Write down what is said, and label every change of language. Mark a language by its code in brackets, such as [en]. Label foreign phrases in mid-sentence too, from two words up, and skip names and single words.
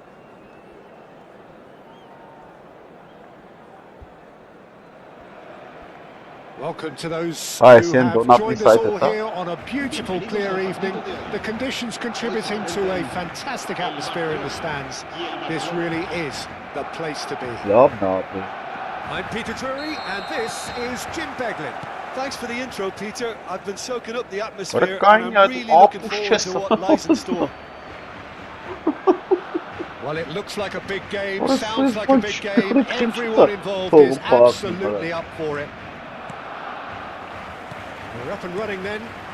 [en] Welcome to those who have joined us all here on a beautiful, clear evening. The conditions contributing to a fantastic atmosphere in the stands. This really is the place to be. [hy] Լավ նա ապեր։ [en] I'm Peter Drury, and this is Jim Beglin. Thanks for the intro, Peter. I've been soaking up the atmosphere and I'm really looking forward to what lies in store. Well, it looks like a big game, sounds like a big game. Everyone involved is absolutely up for it. We're up and running then.